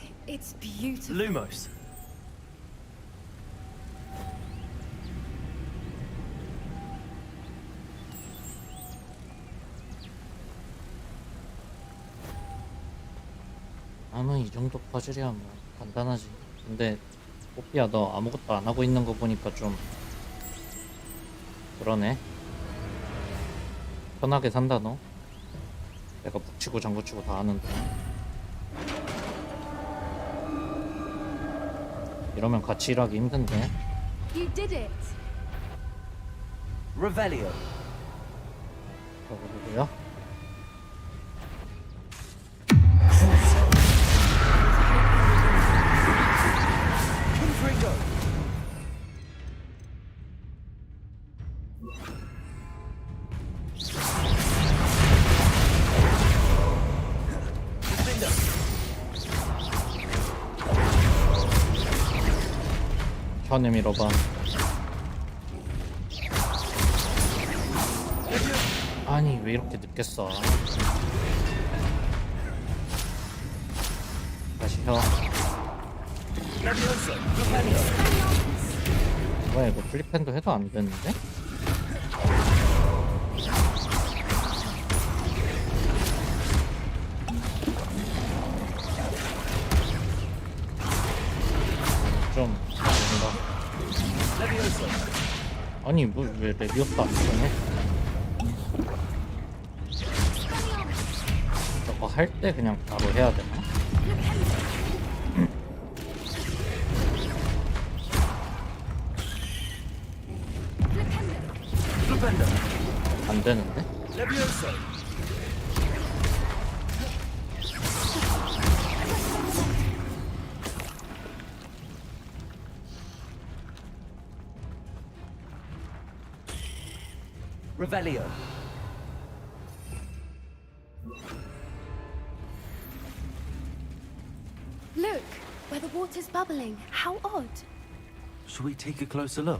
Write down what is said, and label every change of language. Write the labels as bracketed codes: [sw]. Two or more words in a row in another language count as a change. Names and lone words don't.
[en] It's beautiful. Lumos. [ko] 나는 이 정도 퍼즐이야 뭐 간단하지. 근데 뽀삐야 너 아무것도 안 하고 있는 거 보니까 좀 그러네. 편하게 산다 너. 내가 북치고 장구치고 다 하는데. 이러면 같이 일하기 힘든데. [en] You did it. Revelio. [ko] 저거 누구야? Confringo. Defender. 현에 밀어봐. 아니 왜 이렇게 늦게 써? 다시 혀. Levioso. Revelio. 뭐야 이거 플립핸드 해도 안 되는데? 좀 뭔가 Levioso. 아니 뭐 왜 레비오스도 안 되네? 저거 할 때 그냥 바로 해야 되나? Defender. 안 되는데? Levioso. Revelio. [en] Look, where the water's bubbling. How odd. Shall we take a closer look?